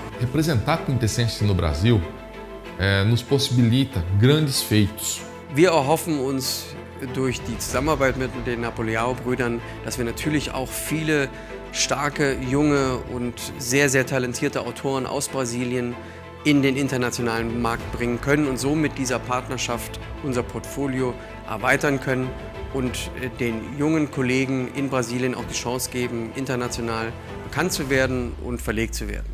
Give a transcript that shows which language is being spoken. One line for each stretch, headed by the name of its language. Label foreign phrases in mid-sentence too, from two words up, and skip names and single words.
Portuguese: representar a Quintessência no Brasil nos possibilita grandes feitos.
German: Wir erhoffen uns durch die Zusammenarbeit mit den Napoleão-Brüdern, dass wir natürlich auch viele starke, junge und sehr, sehr talentierte Autoren aus Brasilien in den internationalen Markt bringen können und so mit dieser Partnerschaft unser Portfolio erweitern können und den jungen Kollegen in Brasilien auch die Chance geben, international bekannt zu werden und verlegt zu werden.